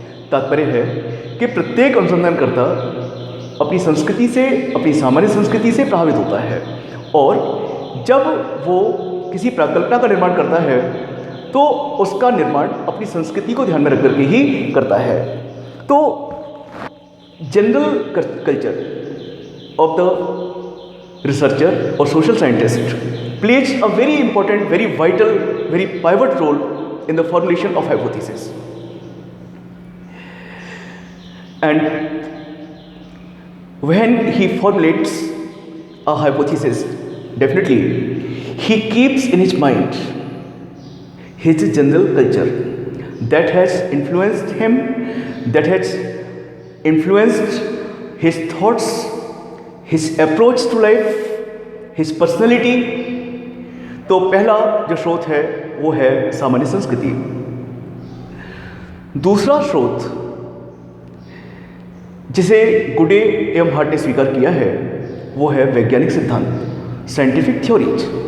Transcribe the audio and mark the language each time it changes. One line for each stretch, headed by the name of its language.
Hindi: तात्पर्य है कि प्रत्येक अनुसंधानकर्ता अपनी संस्कृति से, अपनी सामान्य संस्कृति से प्रभावित होता है, और जब वो किसी प्राकल्पना का निर्माण करता है तो उसका निर्माण अपनी संस्कृति को ध्यान में रख करके ही करता है। तो
English: General culture of the researcher or social scientist plays a very important, very vital, very pivot role in the formulation of hypothesis. And when he formulates a hypothesis, definitely he keeps in his mind his general culture that has influenced him, that has influenced his thoughts, his approach to life, his personality।
Hindi: तो पहला जो स्रोत है वो है सामान्य संस्कृति। दूसरा स्रोत जिसे गुडे एवं हार्ट ने स्वीकार किया है वो है वैज्ञानिक सिद्धांत, साइंटिफिक थ्योरीज।